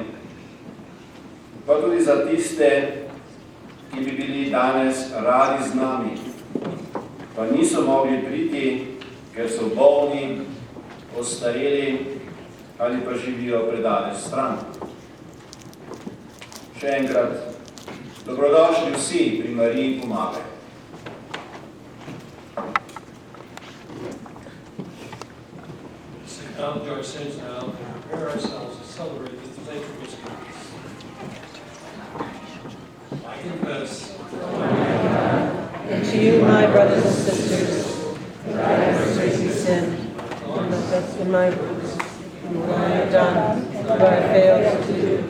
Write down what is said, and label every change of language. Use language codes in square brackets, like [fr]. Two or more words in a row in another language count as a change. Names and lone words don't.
[sl] Pa tudi za tiste, ki bi bili danes radi z nami, pa niso mogli priti, ker so bolni, ostareli ali pa živijo predaleč stran. Še enkrat, dobrodošli vsi pri Mariji Pomagaj. [en] Acknowledge our sins now and prepare ourselves to celebrate the thankfulness of God. I confess and to you, my brothers and sisters, that I have greatly sinned in my words, in what I have done, what I failed to do.